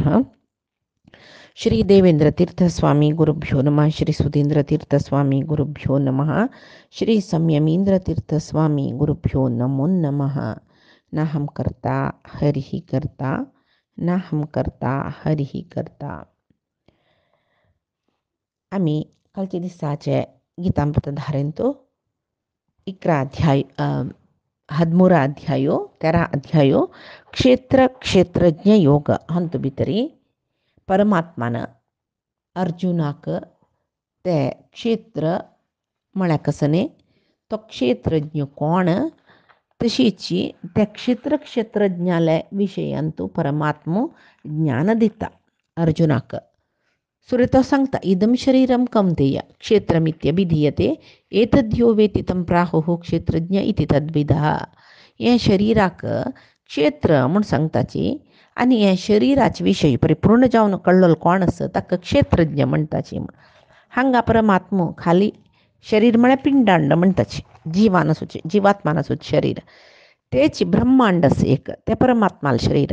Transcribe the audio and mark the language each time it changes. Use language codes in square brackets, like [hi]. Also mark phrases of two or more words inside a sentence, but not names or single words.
[sa] श्री देवेंद्र तीर्थ स्वामी गुरुभ्यो नमः। श्री सुधींद्र तीर्थ स्वामी गुरुभ्यो नमः। श्री संयमींद्र तीर्थ स्वामी गुरुभ्यो नमो नमः। नाहं कर्ता हरिः कर्ता, नाहं कर्ता हरिः कर्ता. [kok] आम्ही कालच्या दिसाचे गीतामृत धारेंतो 11 अध्याय 13 अध्यायो 13 अध्यायो क्षेत्र क्षेत्रज्ञ योग हंतु भितरी परमात्मान अर्जुनाक ते क्षेत्र म्हळ्यार कसने तो क्षेत्रज्ञ कोण, तशीची त्या क्षेत्रज्ञाल्या विशयांतू परमात्मो ज्ञान दिता अर्जुनाक. सुरे तो सांगता [sa] इदम शरीरम कौंतेय क्षेत्रमित्यभिधीयते एतद्यो वेति तं प्राहुः क्षेत्रज्ञ इति तद्विदः. [kok] हे शरीराक क्षेत्र म्हूण सांगताची आनी हे शरिराचे विशय परिपूर्ण जावन कळ्ळो कोण आसा ताका क्षेत्रज्ञ म्हणटाची. हांगा परमात्मो खाली शरीर म्हळ्यार पिंडांड म्हणटाची, जिवान आसूचे जिवात्मान आसूचे शरीर तेच ब्रह्मांड आसा एक, ते परमात्माल शरीर.